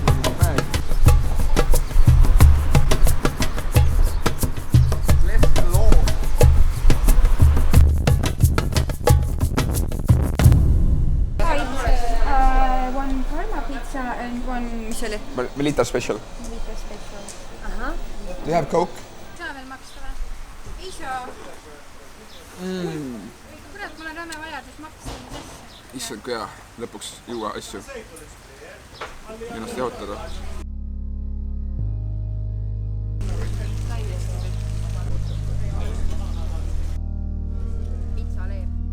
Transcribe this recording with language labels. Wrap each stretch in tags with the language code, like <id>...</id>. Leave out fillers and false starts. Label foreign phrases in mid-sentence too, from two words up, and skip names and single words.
<et>Mis oli? Melita special. Melita special. Aha.</et> <en>Do you have Coke?</en> <et>Saa veel maksta või? Ei saa. Kurat, mul on räme vajadus maksta sisse. Issand kui hea, lõpuks juua asju. Ennast jahutada. Pizza leeb.</et>